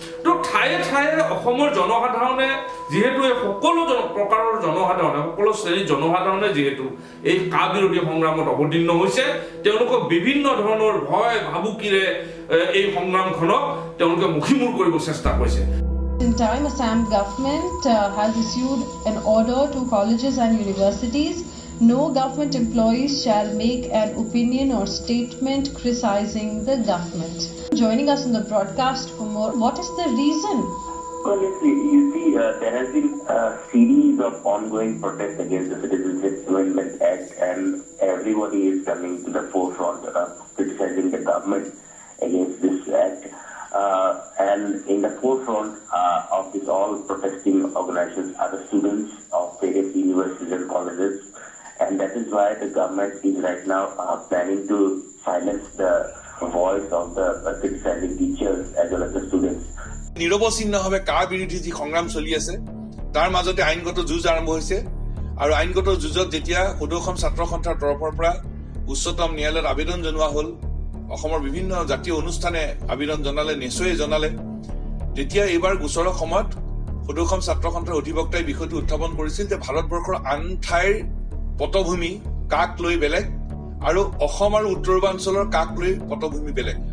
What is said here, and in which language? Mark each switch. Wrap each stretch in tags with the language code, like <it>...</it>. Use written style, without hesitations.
<as>তো ঠায়ে ঠায়ে অসমৰ জনসাধাৰণে যিহেতু এই সকলো প্ৰকাৰৰ জনসাধাৰণে, সকলো শ্ৰেণীৰ জনসাধাৰণে যিহেতু এই কা বিৰোধী সংগ্ৰামত অৱতীৰ্ণ হৈছে, তেওঁলোকক বিভিন্ন ধৰণৰ ভয় ভাবুকিৰে এই সংগ্ৰামখনক তেওঁলোকে মুখিমূৰ কৰিব চেষ্টা কৰিছে।</as> <en>In time, Assam government has issued an order to colleges and universities. No government employees shall make an opinion or statement criticizing the government. Joining us in the broadcast for more, what is the reason? Well, you see, there has been a series of ongoing protests against the Citizenship Amendment Act, and everybody is coming to the forefront criticizing the government against this act. And in the forefront of this all protesting organizations are the students of various universities and colleges, and that is why the government is right now planning to silence the voice of the criticizing teachers as well as the students.</en> <as>নিৰৱচ্ছিন্নভাৱে কা বিৰোধী যি সংগ্ৰাম চলি আছে তাৰ মাজতে আইনগত যুঁজ আৰম্ভ হৈছে, আৰু আইনগত যুঁজত যেতিয়া সদৌ ছাত্ৰ সন্থাৰ তৰফৰ পৰা উচ্চতম ন্যায়ালয়ত আবেদন জনোৱা হ'ল, অসমৰ বিভিন্ন জাতীয় অনুষ্ঠানে আবেদন জনালে, নিশ্চয় জনালে, তেতিয়া এইবাৰ গোচৰৰ সময়ত সদৌ ছাত্ৰ সন্থাৰ অধিবক্তাই বিষয়টো উত্থাপন কৰিছিল যে ভাৰতবৰ্ষৰ আন ঠাইৰ পটভূমি কাক লৈ বেলেগ আৰু অসম আৰু উত্তৰ পূৰ্বাঞ্চলৰ কাক লৈ পটভূমি বেলেগ।</as>